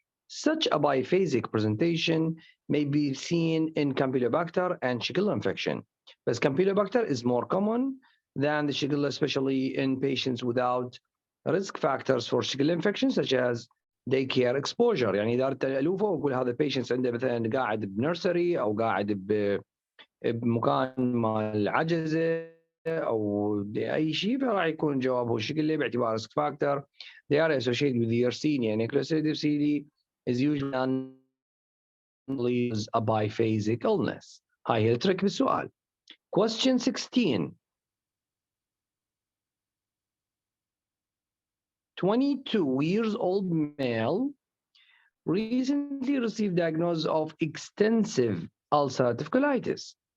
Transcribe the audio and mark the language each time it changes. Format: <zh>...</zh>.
<en>Such a biphasic presentation may be seen in Campylobacter and Shigella infection. But Campylobacter is more common than the Shigella, especially in patients without risk factors for Shigella infection such as daycare exposure.</en> <ar>يعني إذا أردت ألوفه وأقول هذا patients عنده مثلا قاعد بنرسري أو قاعد بمكان مال عجزة أو أي شيء، فراح يكون جوابه Shigella باعتبار risk factor.</ar> <en>They are associated with the Yersinia and Clostridium difficile is usually a biphasic illness.</en> <ar>هاي هي الترك بالسؤال.</ar> <en>Question 16. 22-year-old male recently received diagnosis of extensive ulcerative colitis.</en>